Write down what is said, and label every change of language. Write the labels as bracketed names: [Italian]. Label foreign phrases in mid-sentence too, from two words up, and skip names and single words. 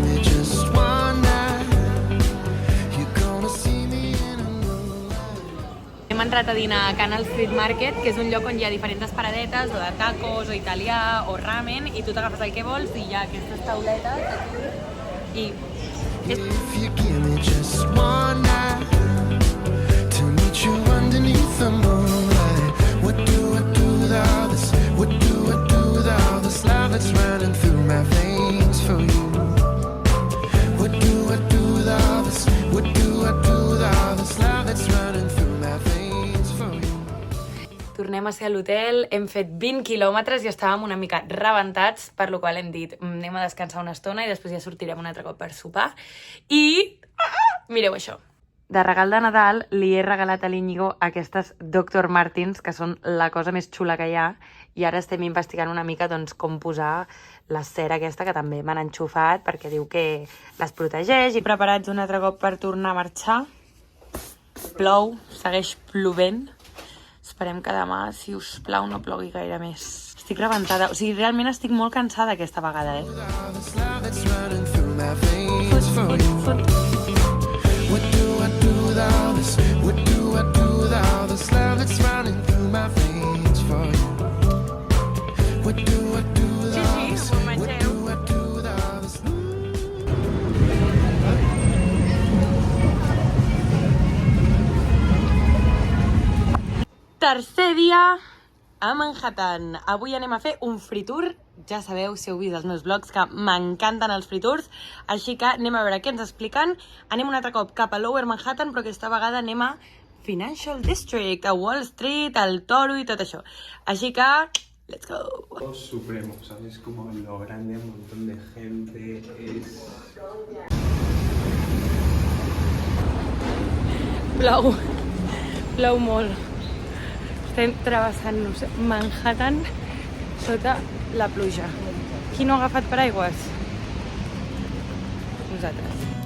[English] me just one night, you're gonna see me in a new light. [Catalan] Hem entrat a dinar a Canal Street Market, que és un lloc on hi ha diferents paradetes, o de tacos, o italià, o ramen, i tu t'agafes el que vols i hi ha aquestes tauletes aquí. [English] I If you give me just one night to meet you underneath the moonlight, what do I do with all this? What do I do with all this love that's running through my veins for you? What do I do with all this? What do I do with all this love that's running through my veins for you? [Catalan] tornem a ser a l'hotel, hem fet 20 quilòmetres i estàvem una mica rebentats, per lo qual hem dit, anem a descansar una estona i després ja sortirem un altre cop per sopar. I mireu això. De regal de Nadal li he regalat a l'Iñigo aquestes Dr. Martens, que són la cosa més xula que hi ha, i ara estem investigant una mica doncs, com posar la cera aquesta, que també m'han enxufat, perquè diu que les protegeix. I preparats un altre cop per tornar a marxar. Plou, segueix plovent. Esperem que demà, si us plau, no plogui gaire més. Estic rebentada, o sigui, realment estic molt cansada aquesta vegada, [English] What do I do with all this? What do I do with all this love that's running through my veins for you? What do I do with all this? What do I do with all this? [Catalan] Tercer dia a Manhattan. Avui anem a fer un [English] free tour. [Catalan] Ja sabeu, si heu vist els meus vlogs, que m'encanten els [English] free tours, [Catalan] així que anem a veure què ens expliquen. Anem un altre cop cap a Lower Manhattan, però aquesta vegada anem a Financial District, a Wall Street, al Toro i tot això. Així que, [English] let's go! [Spanish] Supremo, ¿sabes? Como lo grande, un montón de gente, es... [Catalan] Plou molt. Estem travessant-nos Manhattan sota la pluja. Qui no ha agafat paraigües? Nosaltres.